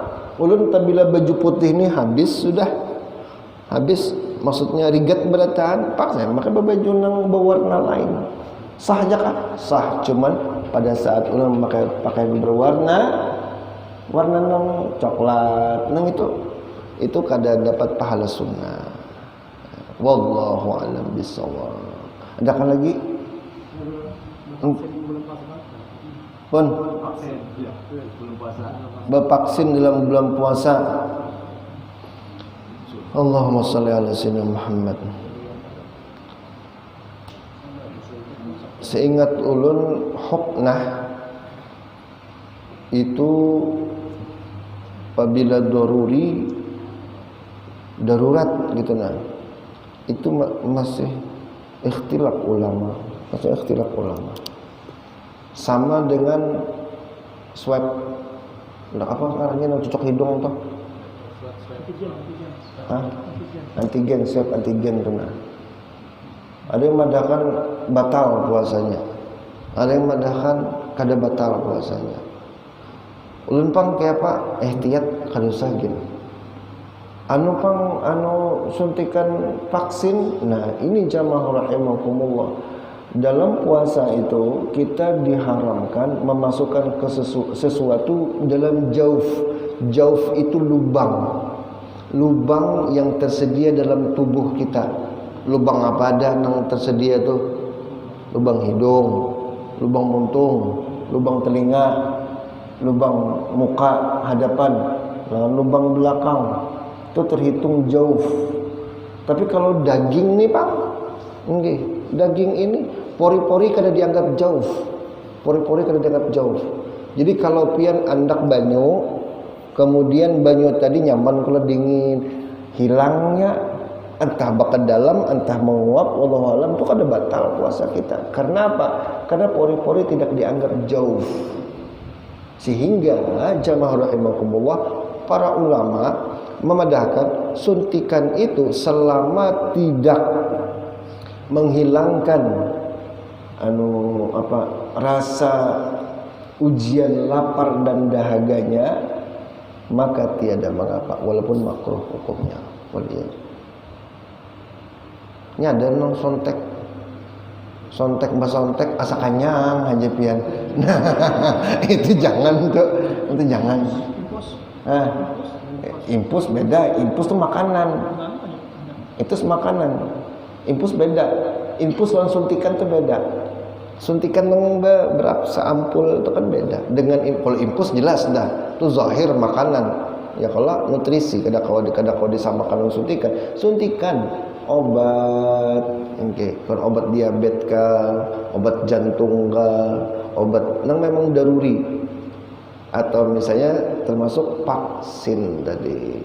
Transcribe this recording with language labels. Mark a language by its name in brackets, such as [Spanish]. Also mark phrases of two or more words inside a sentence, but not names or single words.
[Banjar] Ulun tabila baju putih ini habis maksudnya rigat berataan paksa maka baju nang berwarna lain sah aja kan? Sah, cuman pada saat ulun memakai pakaian berwarna nang coklat nang itu kada dapat pahala sunnah. [Arabic] والله أعلم بالصواب. [Banjar] Ada kan lagi? Pun bervaksin dalam bulan puasa. [Arabic] اللهم صل على سيدنا محمد. [Banjar] Seingat ulun huknah itu apabila darurat gitu nah. Itu masih ikhtilaf ulama. Sama dengan swab. Apa sekarangnya yang cocok hidung tuh? Antigen, swab antigen tuh nah. Ada yang madahkan batal puasanya. Ada yang madahkan kada batal puasanya. Ulun pang kayak apa? Ihtiyat kada usah gini. Suntikan vaksin. [Indonesian] Nah, ini jamaah rahimakumullah. Dalam puasa itu kita diharamkan memasukkan sesuatu dalam jauf. Jauf itu lubang yang tersedia dalam tubuh kita. [Banjar] Lubang apa ada yang tersedia tuh? lubang hidung, lubang muntung, lubang telinga, lubang muka hadapan, lubang belakang, itu terhitung jauh. Tapi kalau daging nih Pak, nggih, daging ini pori-pori kada dianggap jauh. Pori-pori kada dianggap jauh. Jadi kalau pian andak banyu, kemudian banyu tadi nyaman kalau dingin, hilangnya entah bakat dalam, entah menguap, [Arabic] والله أعلم, [Banjar] itu kada batal puasa kita. Karena apa? [Indonesian] Karena pori-pori tidak dianggap jauh. Sehingga jamaah rahimakumullah, para ulama memadahkan suntikan itu selama tidak menghilangkan rasa ujian lapar dan dahaganya, maka tiada mengapa walaupun makruh hukumnya. [Banjar] Nyadar nang sontek asa kanyang aja pian. Nah, itu jangan tuh, itu jangan. Impus beda, impus tuh makanan. Itu makanan. Impus beda. Impus lawan suntikan tuh beda. Suntikan yang berapa seampul itu kan beda. Dengan kalau impus jelas dah, itu zahir makanan. Ya kalau nutrisi kada kau disamakan dengan suntikan. Suntikan obat, kalau obat diabetes kah, obat jantung kah, obat yang memang daruri, atau misalnya termasuk vaksin tadi.